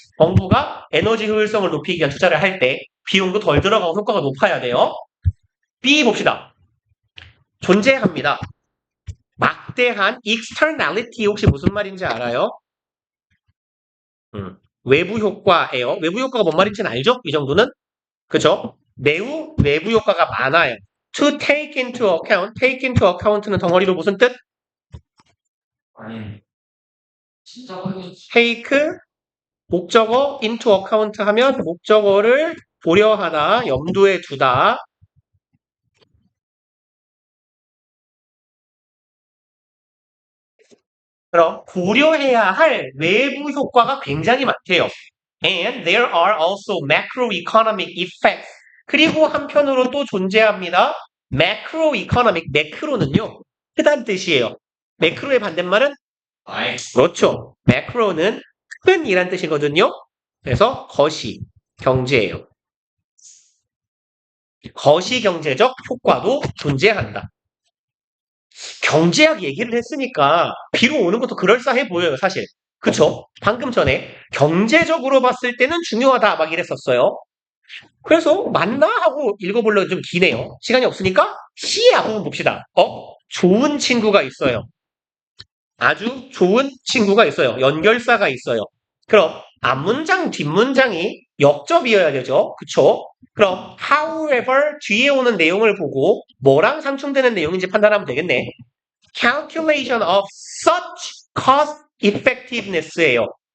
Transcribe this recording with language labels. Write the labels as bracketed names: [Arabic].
[Korean] 정부가 에너지 효율성을 높이기 위한 투자를 할 때 비용도 덜 들어가고 효과가 높아야 돼요. B 봅시다. 존재합니다. 막대한 externality 혹시 무슨 말인지 알아요? 외부 효과예요. 외부 효과가 뭔 말인지는 알죠? 이 정도는? 그죠? 매우 외부 효과가 많아요. [English] To take into account, take into account는 [Korean] 덩어리로 무슨 뜻? 아니 진짜 하기 take 목적어 [English] into account [Korean] 하면 목적어를 고려하다, 염두에 두다. 그럼 고려해야 할 외부 효과가 굉장히 많대요. [English] And there are also macroeconomic effects. [Korean] 그리고 한편으로 또 존재합니다. macroeconomic, 매크로는요, 크다는 뜻이에요. 매크로의 반대말은 아이, 그렇죠. 매크로는 큰이란 뜻이거든요. 그래서 거시, 경제예요. 거시 경제적 효과도 존재한다. 경제학 얘기를 했으니까 비로 오는 것도 그럴싸해 보여요, 사실. 그쵸? 방금 전에 경제적으로 봤을 때는 중요하다 막 이랬었어요. 그래서 맞나 하고 읽어보려고 좀 기네요. 시간이 없으니까 C의 앞부분 봅시다. 좋은 친구가 있어요. 아주 좋은 친구가 있어요. 연결사가 있어요. 그럼 앞문장, 뒷문장이 역접이어야 되죠. 그쵸? 그럼 however 뒤에 오는 내용을 보고 뭐랑 상충되는 내용인지 판단하면 되겠네. [English] calculation of such cost effectiveness예요.